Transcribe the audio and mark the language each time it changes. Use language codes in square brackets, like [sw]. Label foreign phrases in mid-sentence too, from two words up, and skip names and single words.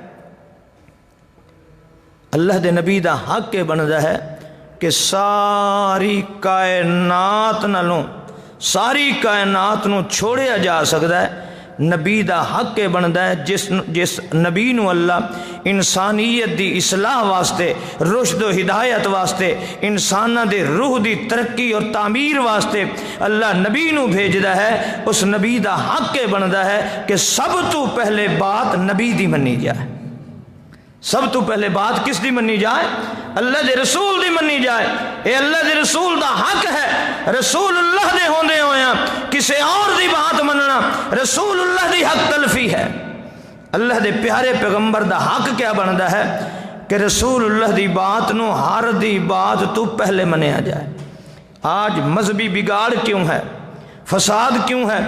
[pa] اللہ دے نبی دا حق کے بندا ہے کہ ساری کائنات نالوں، ساری کائنات نو چھوڑیا جا سکتا ہے. نبی دا حق کے بندا ہے جس نبی نو اللہ انسانیت دی اصلاح واسطے، رشد و ہدایت واسطے، انساناں دے روح دی ترقی اور تعمیر واسطے اللہ نبی نو بھیجدا ہے. اس نبی دا حق کے بندا ہے کہ سب تو پہلے بات نبی دی منی جائے. سب تو پہلے بات کس دی منی جائے؟ اللہ دے رسول دی منی جائے. اے اللہ دے رسول دا حق ہے. رسول اللہ دے ہوندے ہویاں کسے اور دی بات مننا رسول اللہ دی حق تلفی ہے. اللہ دے پیارے پیغمبر دا حق کیا بندا ہے کہ رسول اللہ دی بات نو ہر دی بات تو پہلے منیا جائے. آج مذہبی بگاڑ کیوں ہے، فساد کیوں ہے؟